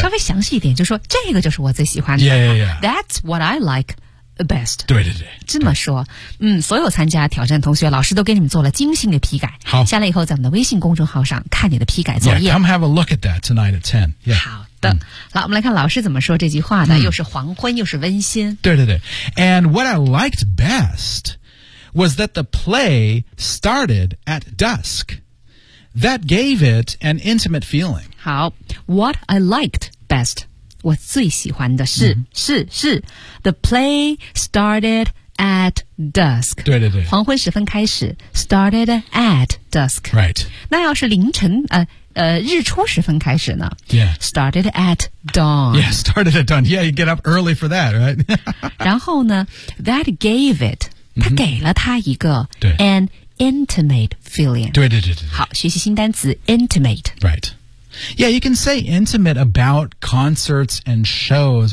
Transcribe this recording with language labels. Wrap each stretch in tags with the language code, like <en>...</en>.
<zh>稍微详细一点就说这个就是我最喜欢的</zh> <en>yeah, yeah, yeah. That's what I like best</en> <zh>对对对这么说嗯，所有参加挑战同学老师都给你们做了精心的批改好下来以后在我们的微信公众号上看你的批改作业</zh> <en>yeah, Come have a look at that tonight at 10、yeah.</en> <zh>好好，我们来看老师怎么说这句话呢、又是黄昏又是温馨对对对</zh> <en>And what I liked bestwas that the play started at dusk. That gave it an intimate feeling. 好 ,what I liked best,</en> <zh>我最喜欢的是、是</zh> <en>,the play started at dusk.</en> <zh>对对对。黄昏时分开始 ,</zh> <en>started at dusk. Right.</en> <zh>那要是凌晨日出时分开始呢</zh> <en>,yeah. Started at dawn. Yeah, started at dawn. Yeah, you get up early for that, right?</en> <zh>然后呢 ,that gave it,他给了他一个</zh> <en>an intimate feeling.</en> <zh>对对对对。好，学习新单词 intimate.</zh> <en>Right. Yeah, you can say intimate about concerts and shows.</en>